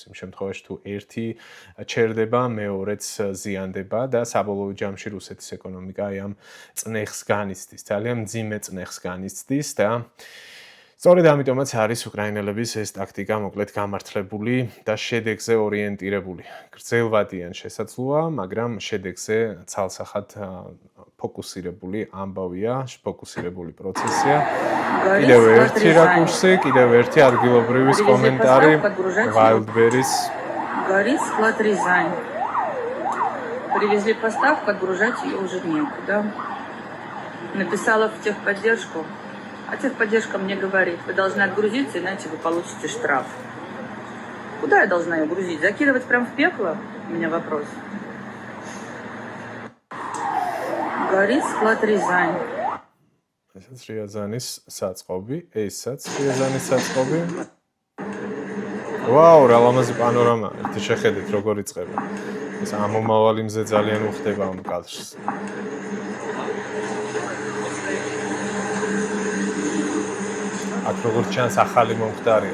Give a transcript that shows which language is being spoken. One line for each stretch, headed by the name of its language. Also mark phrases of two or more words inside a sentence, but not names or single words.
Georgian: იმ შემთხვევაში თუ ერთი ჩერდება, მეორეც ზიანდება და საბოლოო ჯამში რუსეთის ეკონომიკა წნეხს განიცდის, ძალიან მძიმე წნეხს განიცდის და სწორედ ამიტომაც არის უკრაინელების ეს ტაქტიკა მოკლედ გამართლებული და შედეგზე ორიენტირებული. გრძელვადიან შესაძლოა, მაგრამ შედეგზე ცალსახად ფოკუსირებული ამბავია, ფოკუსირებული პროცესია. კიდევ ერთი რაკურსი, კიდევ ერთი ადგილობრივის комментарий Wildberries.
Russian: Горит склад Рязань. Привезли поставку, отгружать ее уже некуда. Написала в техподдержку, а техподдержка мне говорит, вы должны отгрузиться, иначе вы получите штраф. Куда я должна ее грузить? Закидывать прямо в пекло? У меня вопрос. Горит склад Рязань.
Georgian: ესაც რიაზანის საწყობი, ესაც რიაზანის საწყობი. ვაუ, რა ლამაზი პანორამა. ერთი შეხედეთ როგორ იწყება. ეს ამომავალი მზე ძალიან უხდება ამ კადრს. აქ როგორც ჩანს ახალი მომხდარია.